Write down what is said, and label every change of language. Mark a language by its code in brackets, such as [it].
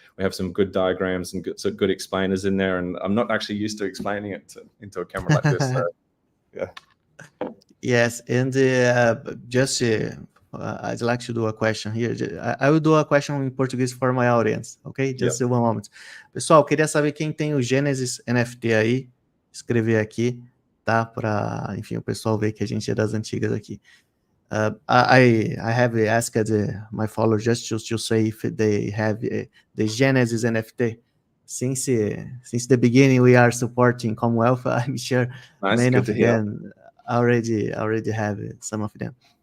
[en] We have some good diagrams and good explainers in there. And I'm not actually used to explaining it into a camera like this. So, yeah. Yes, and just I'd like to do a question here. I will do a question in Portuguese for my audience, okay? Just one moment. [pt] Pessoal, queria saber quem tem o Genesis NFT aí, escrever aqui, tá? Para, enfim, o pessoal ver que a gente é das antigas aqui. [en] I have asked my followers just to say if they have the Genesis NFT. Since the beginning, we are supporting Commonwealth. I'm sure many of them already have some of them.